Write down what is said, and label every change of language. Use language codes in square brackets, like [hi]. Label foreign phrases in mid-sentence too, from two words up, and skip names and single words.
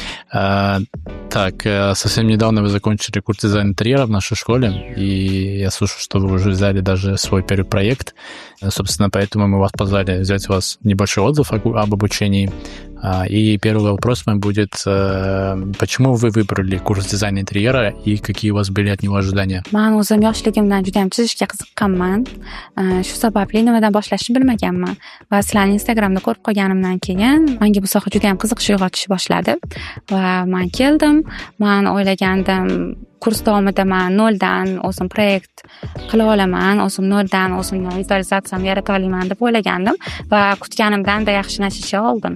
[ru] Так, совсем недавно вы закончили курс дизайна интерьера в нашей школе, и я слышу, что вы уже взяли даже свой первый проект. Собственно, поэтому мы вас позвали взять у вас небольшой отзыв об обучении. И первый вопрос мой будет, почему вы выбрали курс дизайна интерьера и какие у вас были от него ожидания? [uz] Men o'zim yoshligimdan juda ham chizishga qiziqqanman. Shu sababli nimadan boshlashni bilmaganman. Va sizlarni Instagramda ko'rib qolganimdan keyin menga bu soha juda ham qiziqish uyg'otish boshladi. Va men keldim. Men o'ylagandim, kurs davomida men noldan o'zim proyekt qila olaman, o'zim noldan o'zimni vizualizatsiyamni yarata olaman deb o'ylagandim va kutganimdan-da yaxshi natija oldim.